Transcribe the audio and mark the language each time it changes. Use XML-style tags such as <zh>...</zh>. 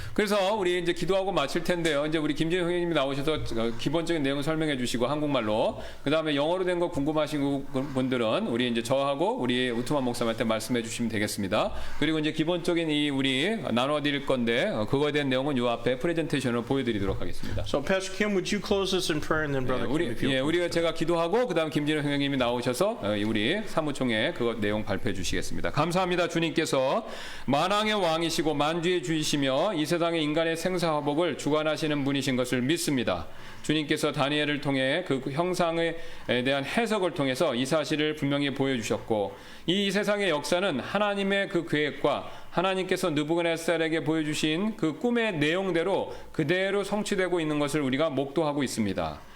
<ko>그래서 우리 이제 기도하고 마칠 텐데요. 이제 우리 김진영 선생님이 나오셔서 기본적인 내용을 설명해 주시고 한국말로 그다음에 영어로 된 거 궁금하신 분들은 우리 이제 저하고 우리 우트만 목사님한테 말씀해 주시면 되겠습니다. 그리고 이제 기본적인 이 우리 나눠 드릴 건데 그거에 대한 내용은 요 앞에 프레젠테이션으로 보여 드리도록 하겠습니다.</ko> <en>So Pastor Kim, would you close us in prayer and then brother Kim if you</en> <ko>우리가 제가 기도하고 그다음 김진영 선생님이 나오셔서 우리 사무총회 그 내용 발표해 주시겠습니다. 감사합니다. 주님께서 만왕의 왕이시고 만주의 주이시며 이 세상의 인간의 생사화복을 주관하시는 분이신 것을 믿습니다. 주님께서 다니엘을 통해 그 형상에 대한 해석을 통해서 이 사실을 분명히 보여주셨고 이 세상의 역사는 하나님의 그 계획과 하나님께서 느부갓네살에게 보여주신 그 꿈의 내용대로 그대로 성취되고 있는 것을 우리가 목도하고 있습니다.</ko>